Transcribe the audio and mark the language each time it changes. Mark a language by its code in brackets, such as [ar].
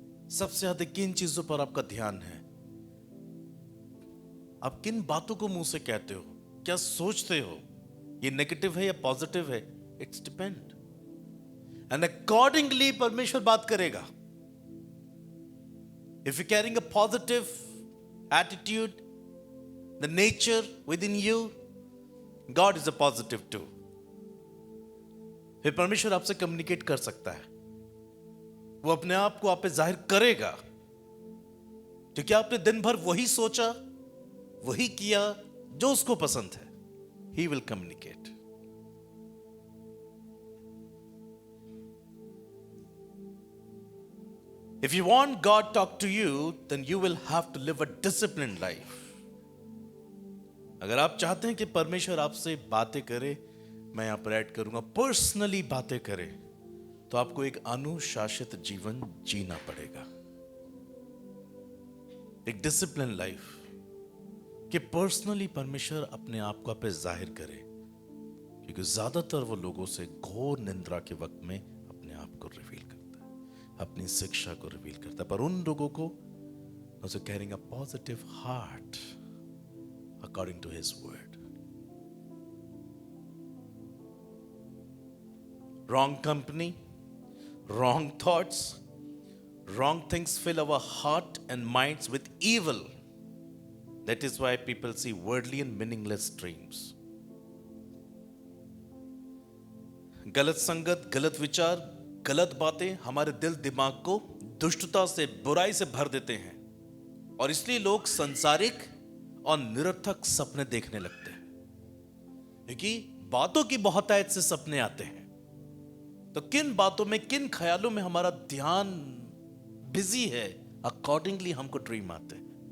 [hi] सबसे अधिक किन चीजों पर आपका ध्यान है? आप किन बातों को मुंह से कहते हो, क्या सोचते हो, ये नेगेटिव है या पॉजिटिव है? [en] it's depend and accordingly [hi] परमेश्वर बात करेगा। [en] If you carrying a positive attitude, the nature within you, God is a positive too. [hi] फिर परमेश्वर आपसे कम्युनिकेट कर सकता है, वो अपने आप को आप पे जाहिर करेगा, क्योंकि आपने दिन भर वही सोचा, वही किया जो उसको पसंद है। [en] He will communicate. If you want God talk to you, then you will have to live a disciplined life. [hi] अगर आप चाहते हैं कि परमेश्वर आपसे बातें करे, मैं यहां पर ऐड करूंगा पर्सनली बातें करे, तो आपको एक अनुशासित जीवन जीना पड़ेगा, एक डिसिप्लिन लाइफ, कि पर्सनली परमेश्वर अपने आप को आप पे जाहिर करे। क्योंकि ज्यादातर वो लोगों से घोर निंद्रा के वक्त में अपने आप को रिवील करता है, अपनी शिक्षा को रिवील करता है। पर उन लोगों को [en] Carrying a positive heart according to his word. Wrong company, wrong thoughts, wrong things fill our heart and minds with evil. That is why people see worldly and meaningless dreams. [hi] गलत संगत, गलत विचार, गलत बातें हमारे दिल दिमाग को दुष्टता से, बुराई से भर देते हैं, और इसलिए लोग संसारिक और निरर्थक सपने देखने लगते हैं। क्योंकि बातों की बहुतायत से सपने आते हैं, तो किन बातों में, किन ख्यालों में हमारा ध्यान बिजी है, अकॉर्डिंगली हमको ड्रीम आते हैं।